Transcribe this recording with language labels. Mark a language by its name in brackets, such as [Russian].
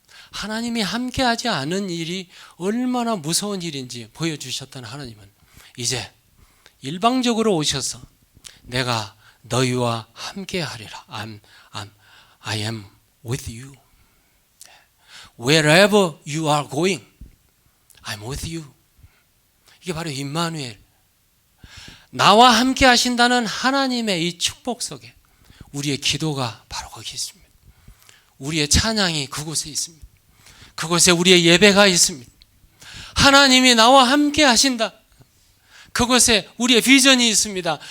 [Korean] 하나님이 함께하지 않은 일이 얼마나 무서운 일인지 보여주셨던 하나님은 이제 일방적으로 오셔서 내가 너희와 함께하리라. [English] I am with you. Wherever you are going, I'm with you. [Korean] 이게 바로 임마누엘. 나와 함께 하신다는 하나님의 이 축복 속에 우리의 기도가 바로 거기 있습니다. 우리의 찬양이 그곳에 있습니다. 그곳에 우리의 예배가 있습니다. 하나님이 나와 함께 하신다. 그곳에 우리의 비전이 있습니다.